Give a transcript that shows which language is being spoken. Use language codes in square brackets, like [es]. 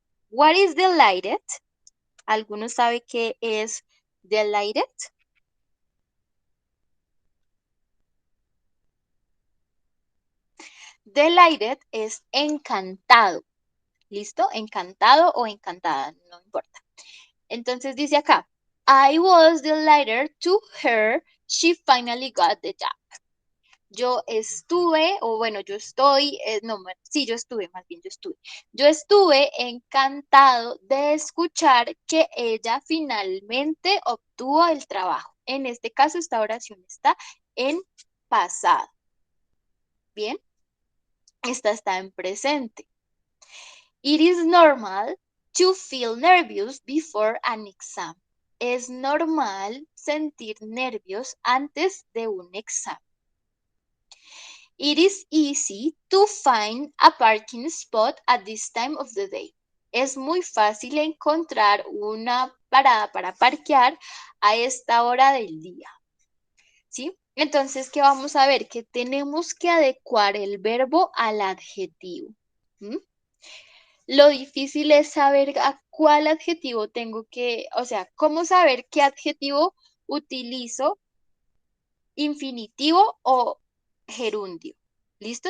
[en] What is delighted? [es] ¿Alguno sabe qué es delighted? Delighted es encantado. ¿Listo? Encantado o encantada, no importa. Entonces dice acá, [en] I was delighted to hear she finally got the job. [es] Yo estuve, o bueno, yo estoy, no, sí, yo estuve, más bien yo estuve. Yo estuve encantado de escuchar que ella finalmente obtuvo el trabajo. En este caso, esta oración está en pasado. Bien, esta está en presente. [en] It is normal to feel nervous before an exam. [es] Es normal sentir nervios antes de un examen. [en] It is easy to find a parking spot at this time of the day. [es] Es muy fácil encontrar una parada para parquear a esta hora del día. ¿Sí? Entonces, ¿qué vamos a ver? Que tenemos que adecuar el verbo al adjetivo. ¿Mm? Lo difícil es saber a cuál adjetivo tengo que, o sea, cómo saber qué adjetivo utilizo, infinitivo o gerundio. ¿Listo?